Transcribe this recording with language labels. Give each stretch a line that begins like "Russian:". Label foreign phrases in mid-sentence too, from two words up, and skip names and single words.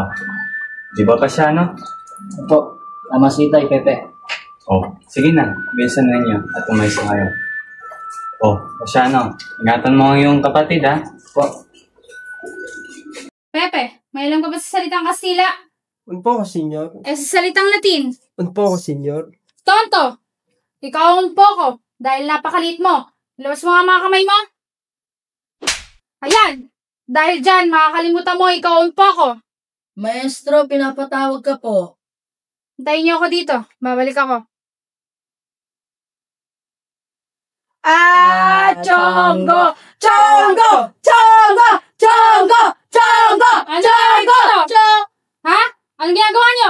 Filipino: Di ba Pasiano? Opo, tama si Tay, Pepe. Oh, sige na. Bilisan na ninyo at tumayo sa kayo. Oh, Pasiano, ingatan mo ang iyong kapatid ha. Opo. Pepe, may alam ka ba sa salitang Kastila?
Spanish: Un poco, senyor.
Filipino: Sa salitang Latin?
Spanish: Un poco, senyor.
Filipino: Tonto! Ikaw
Spanish: un poco,
Filipino: dahil napakalit mo. Labas mo nga mga kamay mo. Ayan! Dahil dyan, makakalimutan mo, ikaw
Spanish: un poco.
Filipino: Maestro, pinapatawag ka po. Hintayin niyo ako dito. Babalik ako. Chongo! Chongo! Chongo! Chongo! Chongo! Ano ito? Ha? Anong ginagawa niyo?